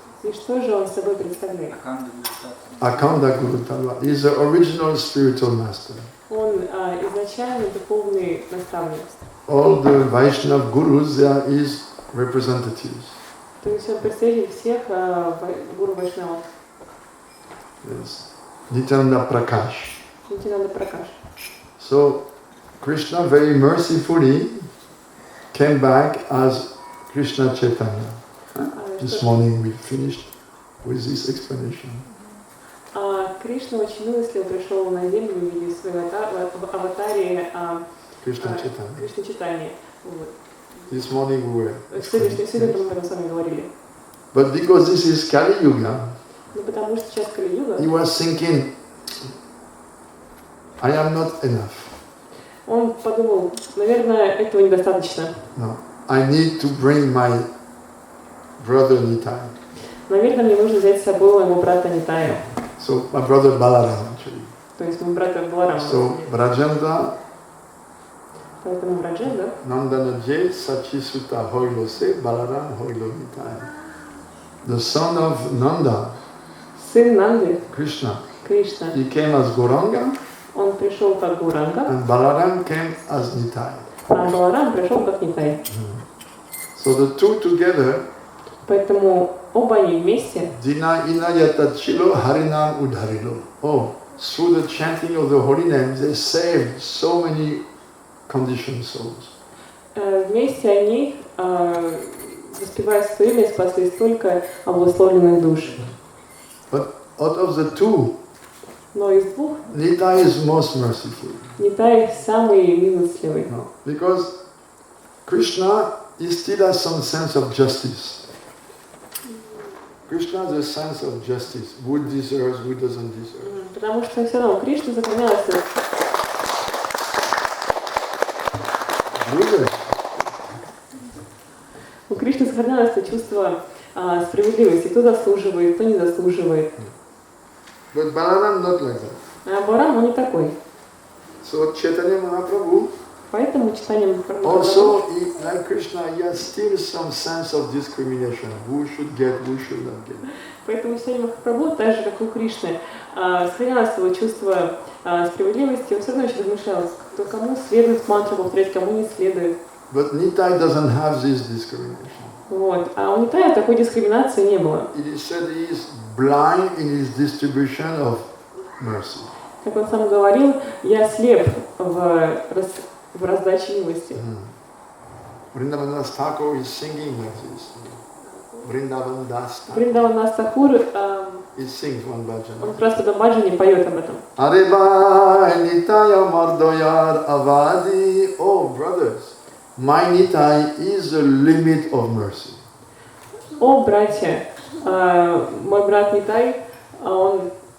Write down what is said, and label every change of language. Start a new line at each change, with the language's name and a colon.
Russian: И что же он собой представляет?
Sanskrit: Akhanda Guru Talva.
English: He is the original spiritual master.
Russian: Он изначально духовный наставник.
English: All the Vaishnava gurus, they are his representatives.
Russian: То есть он представитель всех гуру Вайшнавов.
English: Yes. Nityananda Prakash.
Russian: Нитьянанда Пракаш.
English: So Krishna very mercifully came back as Krishna Chaitanya. This morning we finished with this explanation.
Russian: Кришна очень милостиво пришел на землю в виде своего аватаре
English: Krishna Chaitanya.
Russian: Кришна Чайтаньи. Вот.
English: This morning we were.
Russian: Сегодня мы об этом с вами говорили.
English: But because this is Kali Yuga,
Russian: Ну потому что сейчас Кали-юга,
English: he was thinking, I am not enough.
Russian: он подумал, наверное, этого недостаточно.
English: No, I need to bring my brother Nitai.
Russian: Наверное, мне нужно взять с собой моего брата Нитая.
English: So my brother Balaram actually.
Russian: То есть моего брата Баларама.
English: So Brajendra
Russian: Поэтому Брадженда,
Bangla: Nandana Jay Sachi Sutta Hoilo Se Balaram Hoilo Nitai.
English: The son of Nanda,
Russian: сын Нанды,
English: Krishna,
Russian: Кришна,
English: he came as Gauranga
Russian: он пришел как Гуранга,
English: and Balaram came as Nitai.
Russian: а Баларам пришел как Нитай.
English: So the two together,
Russian: Поэтому оба они вместе,
Bangla: Dina Inayata Chilo Harinam Udharilo.
English: Oh, through the chanting of the holy names, they saved so many conditioned souls.
Russian: вместе они, воспевая свое имя, спасли столько обусловленных душ.
English: But out of the two,
Russian: Но из двух
English: Nitai is most merciful.
Russian: Нитай самый милостливый.
English: No, because Krishna, he still has some sense of justice. Krishna has a sense of justice. Who deserves, who doesn't deserve.
Russian: Потому что все равно Кришна сохранялась. У Кришны сохранялось это чувство справедливости. Кто заслуживает, кто не заслуживает.
English: But Balaram not like that.
Russian: А Баларам, он не такой.
English: So Chaitanya Mahaprabhu,
Russian: Поэтому читанием
English: Also, like Krishna, he has still some sense of discrimination. Who should get, who should not get.
Russian: Поэтому читанием Махапрабху, так же как у Кришны, сохранялось его чувство справедливости, он все равно еще размышлял, кто кому следует мантру повторять, кому не следует.
English: But Nitai doesn't have this discrimination.
Russian: Вот. А у Нитая такой дискриминации не было.
English: It is said he is blind in his distribution of mercy.
Russian: Как он сам говорил, я слеп в раздаче милости.
English: Vrindavan Das Thakur is singing like this. Vrindavan Das Thakur.
Russian: Вриндаван Дас Тхакур,
English: He sings one bhajan.
Russian: он просто в баджане поет об этом.
Bangla: Areba Nitaya Mardoyar Avadi.
English: Oh, brothers, my Nitai is the limit of mercy.
Russian: О, братья, мой брат Нитай, он